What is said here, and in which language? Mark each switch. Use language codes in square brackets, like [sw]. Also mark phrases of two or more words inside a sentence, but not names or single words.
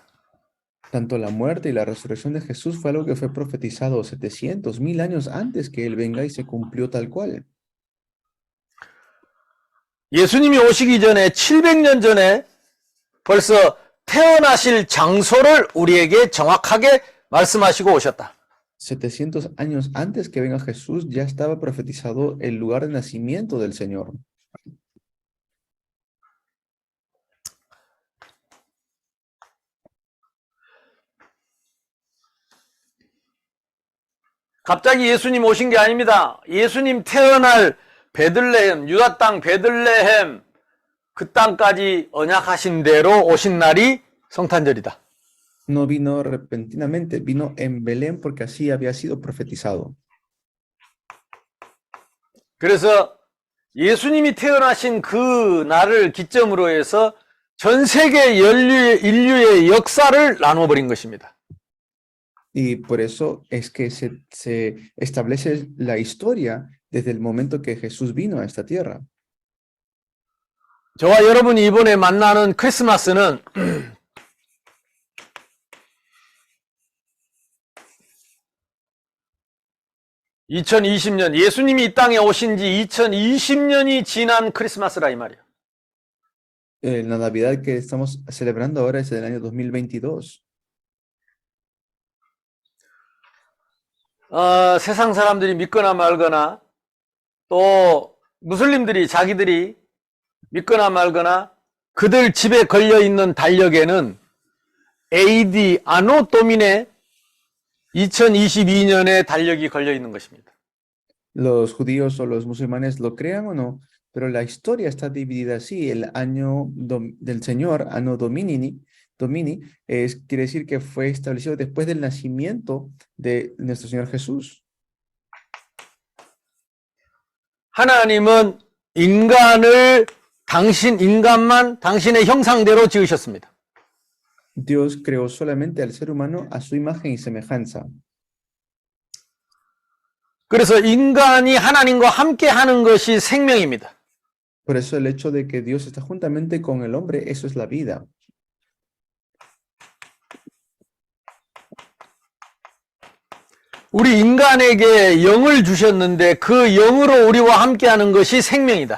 [es] Tanto la muerte y la resurrección de Jesús fue algo que fue profetizado 700, 1000 años antes que Él venga y se cumplió tal cual. [ko] 예수님이 오시기 전에 700년 전에 벌써 태어나실 장소를 우리에게 정확하게 말씀하시고 오셨다. [es] 700 años antes que venga Jesús ya estaba profetizado el lugar de nacimiento del Señor. [ko] 갑자기 예수님 오신 게 아닙니다. 예수님 태어날 베들레헴, 유다 땅 베들레헴 그 땅까지 언약하신 대로 오신 날이 성탄절이다. [es] No vino repentinamente, vino en Belén porque así había sido profetizado. [ko] 그래서 예수님이 태어나신 그 날을 기점으로 해서 전 세계 인류의 역사를 나눠버린 것입니다. [es] Y por eso es que se establece la historia desde el momento que Jesús vino a esta tierra. [ko] 저와 여러분이 이번에 만나는 크리스마스는 (2020년) 예수님이 이 땅에 오신 지 2020년이 지난 크리스마스라 이 말이에요. [es] La Navidad que estamos celebrando ahora es del año 2022. [ko] 세상 사람들이 믿거나 말거나 또 무슬림들이 자기들이 믿거나 말거나 그들 집에 걸려있는 달력에는 AD [la] Anno Domini [ko] 2022년의 달력이 걸려있는 것입니다. [es] Los judíos o los musulmanes lo crean o no, pero la historia está dividida así. El año del Señor, [la] Anno Domini, [es] quiere decir que fue establecido después del nacimiento de nuestro Señor Jesús. [ko] 하나님은 인간만 당신의 형상대로 지으셨습니다. [es] Dios creó solamente al ser humano a su imagen y semejanza. [ko] 그래서 인간이 하나님과 함께 하는 것이 생명입니다. [es] Por eso el hecho de que Dios está juntamente con el hombre, eso es la vida. [ko] 우리 인간에게 영을 주셨는데 그 영으로 우리와 함께 하는 것이 생명이다.